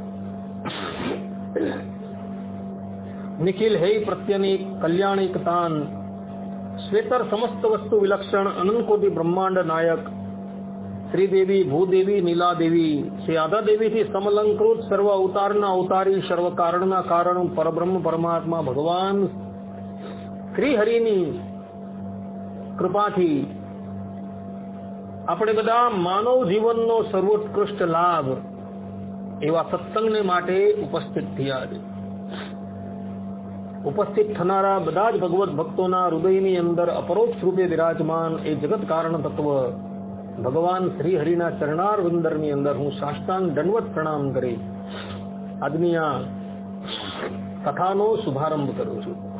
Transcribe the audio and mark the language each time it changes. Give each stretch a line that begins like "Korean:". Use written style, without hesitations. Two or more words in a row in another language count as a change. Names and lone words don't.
Gujarati: નિખિલ હૈ પ્રત્યનેક કલ્યાણિકતાન શ્વેતર સમસ્ત વસ્તુ વિલક્ષણ અનંત કોટિ બ્રહ્માંડ નાયક શ્રીદેવી ભૂદેવી નીલા દેવી શ્રી આધા દેવી થી સમલંકૃત સર્વ અવતારના અવતારી સર્વ કારણના કારણ પરબ્રહ્મ પરમાત્મા ભગવાન શ્રી હરિની કૃપાથી આપણે બધા માનવ જીવનનો સર્વોત્કૃષ્ટ લાભ એવા સત્સંગને માટે ઉપસ્થિત થયા છે। ઉપસ્થિત થનારા બધા જ ભગવત ભક્તોના હૃદયની અંદર અપરોક્ષ રૂપે વિરાજમાન એ જગત કારણ તત્વ ભગવાન શ્રી હરિના ચરણાર વિંદરની અંદર હું સાષ્ટાંગ દંડવત પ્રણામ કરી આજની આ કથાનો શુભારંભ કરું છું।